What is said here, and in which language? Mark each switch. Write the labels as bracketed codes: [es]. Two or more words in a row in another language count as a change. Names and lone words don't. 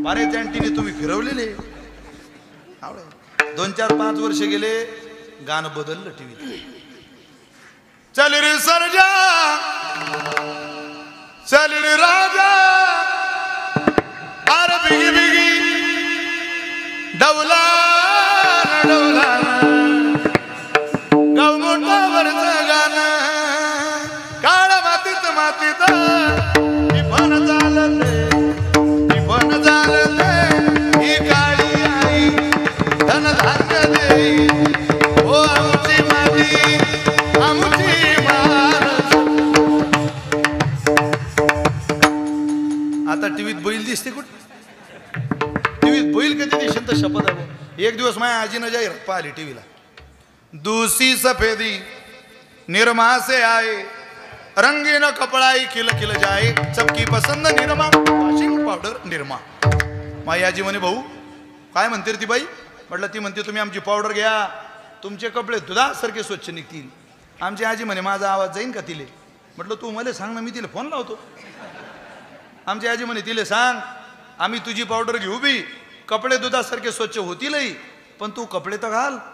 [mr] बरेच अँटिने तुम्ही फिरवलेले आवडाय. 2-4-5 वर्ष गेले गाणं बदललं टीव्ही. चल रे सरजा चल रे राजा अरे बिगी बिगी डवला डवला गाव मोठावरचं गाणं काळ मातीत मातीत पण झालं ते पण झालं ते ही काळी आई धन धान्य देई ओ आमची माती आमची माणूस. आता टीव्हीत बैल दिसते कुठे? टीव्हीत बैल कधी दिसेल तर शपथ आहे. एक दिवस माझ्या आजीनं जाहीरात पाहिली टीव्हीला. [hi] दूसी सफेदी निरमा से आए रंगीन कपड़ाई खिल खिल जाए सबकी पसंद निरमा [en] washing powder [hi] निरमा. [mr] माझी आजी म्हणे भाऊ काय म्हणते रे ती बाई? म्हटलं ती म्हणते तुम्ही आमची पावडर घ्या तुमचे कपडे दुधासारखे स्वच्छ निघतील. आमची आजी म्हणे माझा आवाज जाईन का तिले? म्हटलं तू मला सांग ना मी तिला फोन लावतो. आमची आजी म्हणे तिले सांग आम्ही तुझी पावडर घेऊ बी कपडे दुधासारखे स्वच्छ होतीलही पण तू कपडे तर घाल.